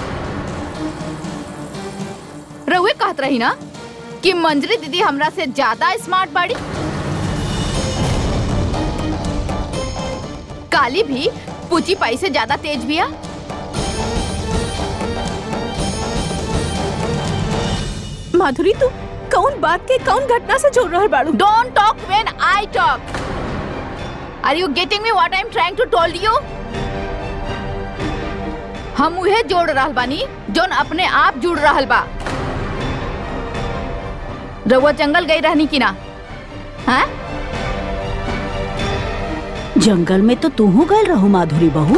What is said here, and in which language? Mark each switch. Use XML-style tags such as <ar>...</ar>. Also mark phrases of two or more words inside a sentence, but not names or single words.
<bho>रउए कहत रही ना कि मंजरी दीदी हमरा से ज्यादा स्मार्ट बाड़ी। काली भी पूछी पाई से ज्यादा तेज बिया। माधुरी, तू कौन बात के कौन घटना से जोड़ रहल बाड़ू?</bho> <en>Don't talk when I talk. Are you getting me what I'm trying to told you?</en> <bho>हम उहे जोड़ रहल बानी जोन अपने आप जुड़ रहल बा। रउआ जंगल गई रहनी की ना? हाँ? जंगल में तो तू गए रहो माधुरी बहू।</bho>